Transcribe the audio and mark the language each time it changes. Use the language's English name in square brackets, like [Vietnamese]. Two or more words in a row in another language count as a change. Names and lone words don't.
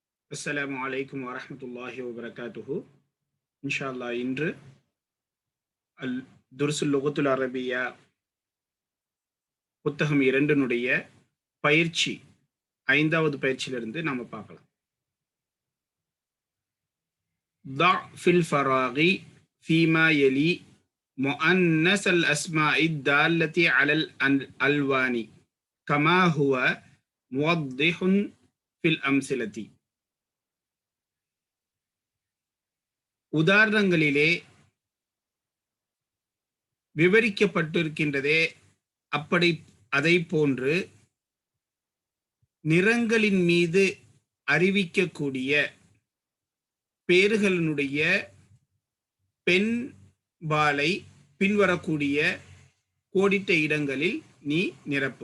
[Arabic] السلام عليكم ورحمة الله وبركاته. إن شاء الله [Tamil] இன்று அல் துருசுல் லுகத்துல் அரபியா புத்தகம் 2னுடைய பயிற்சி 5வது பயிற்சியிலிருந்து நாம பார்க்கலாம். [Arabic] ضع في الفراغ فيما يلي مؤنث الأسماء الدالة على الألوان كما هو موضح في الأمثلة. [Tamil] உதாரணங்களிலே விவரிக்கப்பட்டிருக்கின்றதே அப்படி அதை போன்று நிறங்களின் மீது அறிவிக்கக்கூடிய பேறுகளினுடைய பெண் பாலை பின்வரக்கூடிய கோடிட்ட இடங்களில் நீ நிரப்பு.